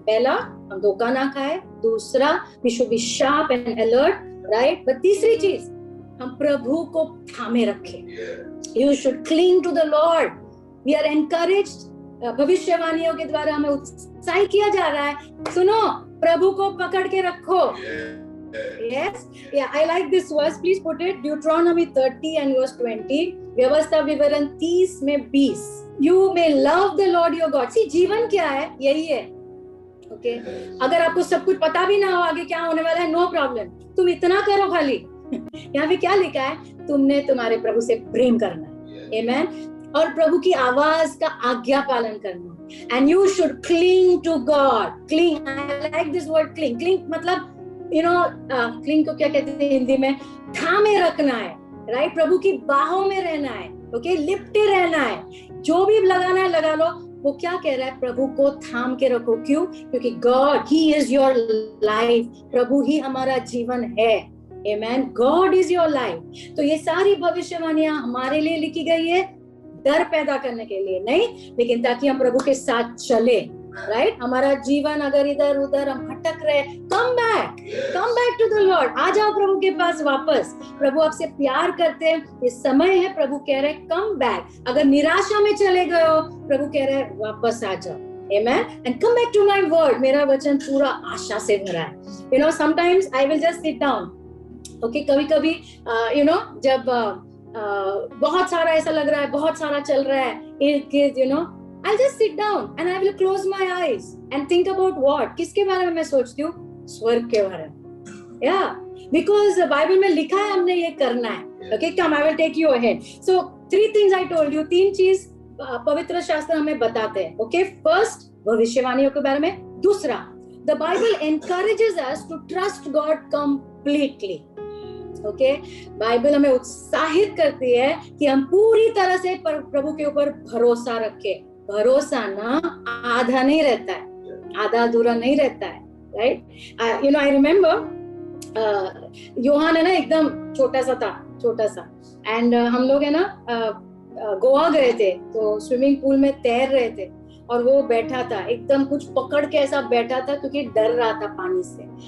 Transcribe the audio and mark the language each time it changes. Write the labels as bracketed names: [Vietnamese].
[Hindi] पहला, हम धोखा ना खाए, दूसरा, [English] we should be sharp and alert, [Hindi] right, but तीसरी चीज, हम प्रभु को थामे रखें। [English] You should cling to the Lord. We are encouraged, [Hindi] भविष्यवाणियों के द्वारा हमें उत्साहित किया जा रहा है, सुनो, प्रभु को पकड़ के रखो। [English] Yes, yeah, I like this verse. Please put it. Deuteronomy 30 and verse 20. [Hindi] व्यवस्था विवरण 30 में 20. [English] You may love the Lord your God. [Hindi] See, जीवन क्या है? यही है। Okay? अगर आपको सब कुछ पता भी ना हो आगे क्या होने वाला है, [English] no problem. [Hindi] तुम इतना करो खाली। यहाँ पे क्या लिखा है? तुमने तुम्हारे प्रभु से प्रेम करना है। [English] Amen. [Hindi] और प्रभु की आवाज का आज्ञा पालन करना। [English] And you should cling to God. Cling. I like this word cling. [Hindi] Cling मतलब क्लिंग को क्या कहते हैं हिंदी में? थामे रखना है, राइट, प्रभु की बाहों में रहना है। ओके, लिपटे रहना है, जो भी लगाना है लगा लो। वो क्या कह रहा है? प्रभु को थाम के रखो। क्यों? क्योंकि God, [English] he is your life, [Hindi] प्रभु ही हमारा जीवन है। आमेन, [English] God is your life. [Hindi] तो ये सारी भविष्यवाणियां हमारे लिए लिखी गई है, डर पैदा करने के लिए नहीं, लेकिन ताकि हम प्रभु के साथ चले, राइट। हमारा जीवन अगर इधर उधर हम भटक रहे, [English] Come back to the Lord. [Hindi] आ जाओ प्रभु के पास वापस। प्रभु आपसे प्यार करते हैं, ये समय है, प्रभु कह रहे हैं कम बैक। अगर निराशा में चले गए हो, प्रभु कह रहे हैं वापस आ जाओ। [English] Amen. And come back to my word. [Hindi] मेरा वचन पूरा आशा से भरा है। [English] Sometimes I will just sit down. Okay, [Hindi] कभी-कभी जब बहुत सारा ऐसा लग रहा है, बहुत सारा चल रहा है, [English] I'll just sit down and I will close my eyes and think about what? [Hindi] किसके बारे में मैं सोचती हूँ? स्वर्ग के बारे में। Yeah, because Bible में लिखा है हमने ये करना है। [English] Okay, come, I will take you ahead. So 3 things I told you. [Hindi] 3 चीज पवित्र शास्त्र हमें बताते हैं। Okay, first, भविष्यवाणियों के बारे में। [English] दूसरा, the Bible encourages us to trust God completely. [Hindi] Okay, Bible हमें उत्साहित करती है कि हम पूरी तरह से प्रभु के ऊपर भरोसा रखें। भरोसा ना आधा नहीं रहता है, आधा अधूरा नहीं रहता है, right? [English] you know, I remember [Hindi] Yohan है ना, एकदम छोटा सा, एंड हम लोग है ना गोवा गए थे, तो स्विमिंग पूल में तैर रहे थे, और वो बैठा था एकदम कुछ पकड़ के ऐसा बैठा था, क्योंकि डर रहा था पानी से।